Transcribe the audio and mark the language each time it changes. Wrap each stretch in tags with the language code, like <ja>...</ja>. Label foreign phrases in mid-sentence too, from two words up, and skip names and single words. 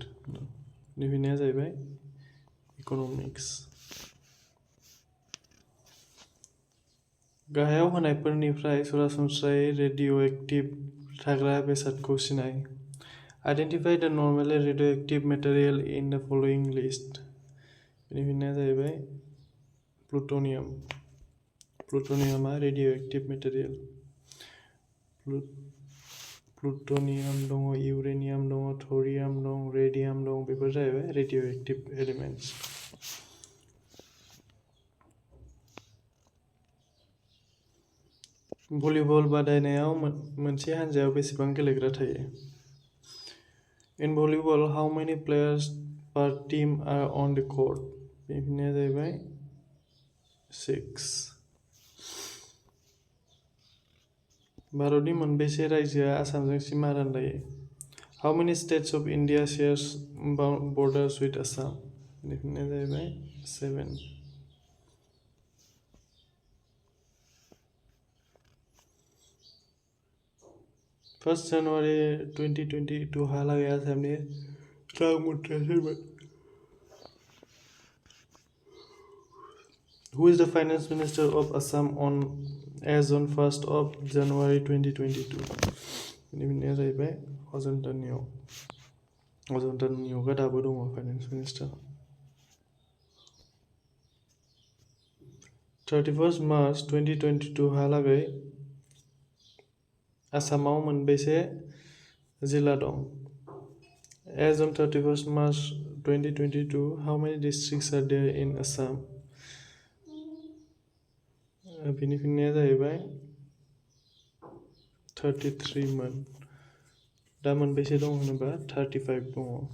<brx>बेनि फिननाया जाहैबाय इक'नमिक्स। गाहायाव होनायफोरनिफ्राय सरासनस्रायै रेडिय'एक्टिभ थाग्रा बेसादखौ सिनाय।</brx> <en>Identify the normally radioactive material in the following list.</en> <brx>बेनि फिननाया जाहैबाय प्लुट'नियाम। प्लुट'नियामआ</brx> <en>radioactive material.</en> <brx>प्लुट'नियाम दङ, इउरेनियाम दङ, थ'रियाम दं, रेडियाम दं, बेफोर जाहैबाय</brx> <en>radioactive elements.</en> <brx>भलिबल बादायनायाव मोनसे हानजायाव बेसेबां गेलेग्रा थायो?</brx> <en>In volleyball, how many players per team are on the court?</en> <brx>बेनि फिननाया जाहैबाय 6। भारतनि मोनबेसे रायजोआ आसामजों सिमा रानलायो?</brx> <en>How many states of India shares borders with Assam?</en> <brx>बेनि फिननाया जाहैबाय 7।</brx> <en>First January</en> <brx>2022 हालागै आसामनि रां मोनथाया सोरमोन?</brx> <en>Who is the finance minister of Assam as on 1st of January 2022?</en> <brx>बेनि फिननाया जाहैबाय अजन्ता नियग। अजन्ता नियगआ दाबो दङ</brx> <en>finance minister.</en> <brx>31 मार्च 2022 हालागै आसामाव मोनबेसे जिल्ला दं?</brx> <en>As on 31 March 2022, how many districts are there in Assam?</en> <brx>बेनि फिननाया जाहैबाय 33 मोन। दा मोनबेसे दं होनोबा 35 दङ।</brx>